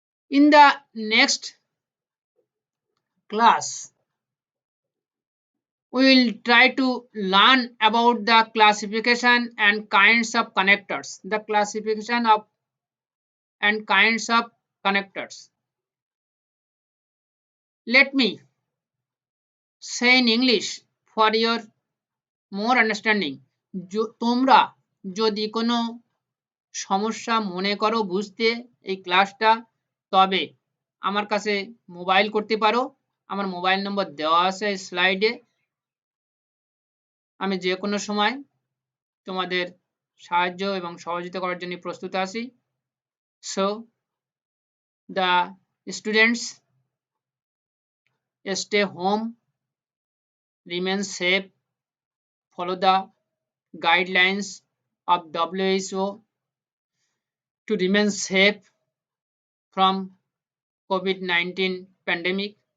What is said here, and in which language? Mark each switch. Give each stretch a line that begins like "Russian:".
English: In the next class, we will try to learn about the classification and kinds of connectors. The classification of and kinds of connectors. Let me say in English for your more understanding.
Bangla: তোমরা যদি কোনো সমস্যা মনে করো বুঝতে এই ক্লাসটা, তবে আমার কাছে মোবাইল করতে পারো। আমার মোবাইল নম্বর দেওয়া আছে স্লাইডে। আমি যে কোনো সময় তোমাদের সাহায্য এবং সহযোগিতা করার জন্য প্রস্তুত আছি।
English: So the students stay home, remain safe, follow the guidelines of WHO to remain safe from COVID-19 pandemic.